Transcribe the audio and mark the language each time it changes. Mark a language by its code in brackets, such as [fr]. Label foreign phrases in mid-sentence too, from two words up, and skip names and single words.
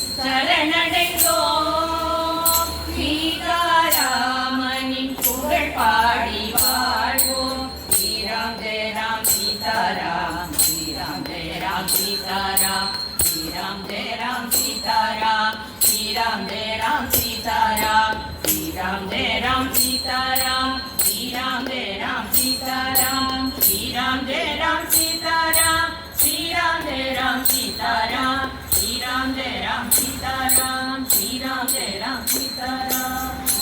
[ta] சரணடைந்தோம், சீதாராமனின் புகழ் பாடி வாழ்வோம், [sa] श्रीराम जय राम सीताराम, श्रीराम जय राम सीताराम, श्रीराम जय राम सीताराम, श्री राम जय राम सीताराम श्री राम जय राम सीताराम श्री राम जय राम सीताराम श्री राम जय राम सीताराम श्री राम जय राम सीताराम श्री राम जय राम सीताराम श्री राम जय राम सीताराम